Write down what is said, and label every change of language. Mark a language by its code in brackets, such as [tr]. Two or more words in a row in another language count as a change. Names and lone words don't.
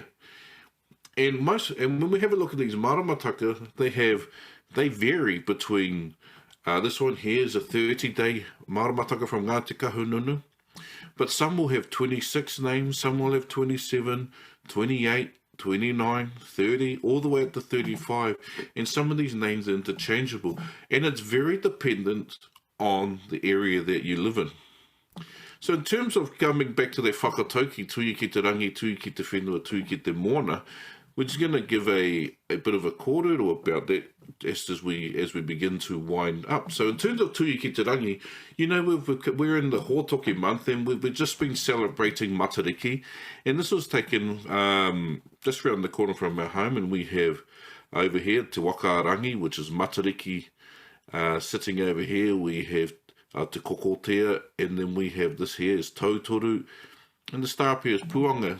[en] And when we have a look at these maramataka, they vary between, this one here is a 30-day maramataka from Ngāti Kahungunu, but some will have 26 names, some will have 27, 28, 29, 30, all the way up to 35, and some of these names are interchangeable, and it's very dependent on the area that you live in. So in terms of coming back to that whakatauki, [mi] tui ki te rangi, tui ki te whenua, tui ki te moana, [en] we're just going to give a bit of a kōrero about that as we begin to wind up. So in terms of [mi] tui ki te rangi, [en] you know, we're in the Hōtoke month, and we've just been celebrating Matariki, and this was taken just around the corner from our home, and we have over here Te Wakarangi, which is Matariki. Sitting over here we have Te Kokotea, and then we have this here is Tautoru, and the star pair is Puanga.